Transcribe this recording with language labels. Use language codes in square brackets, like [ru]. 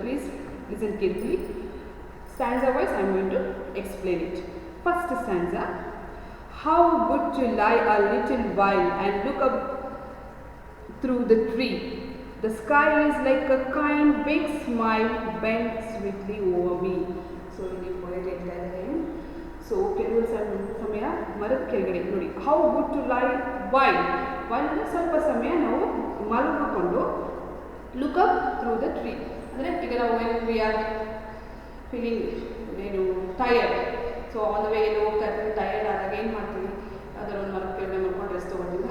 [en] Please listen carefully. Stanza wise, I am going to explain it. First stanza. How good to lie a little while and look up through the tree. The sky is like a kind big smile bent sweetly over me. [kn] So ಇಲ್ಲಿ poet ಹೇಳ್ತಾ ಇದ್ದಾರೆ. So ಕೆಲವು ಸಮಯ ಮರದ ಕೆಳಗಡೆ ನೋಡಿ. [en] How good to lie while [kn] ಅಂದರೆ ಸ್ವಲ್ಪ ಸಮಯ ನಾವು ಮಲಗಿಕೊಂಡು [en] look up through the tree. [kn] ಅಂದರೆ ಈಗ ನಾವು [en] when we are feeling tired. So on the way [kn] ಹೋಗ್ತಾ ಇರ್ತೀವಿ, ಟಯರ್ಡ್ ಆದಾಗ ಏನು ಮಾಡ್ತೀವಿ, ಅದರ ಒಂದು ಮರದ ಕೆಳಗಡೆ ಮಲ್ಕೊಂಡು ರೆಸ್ಟ್ ತೊಗೊಳ್ತೀವಿ.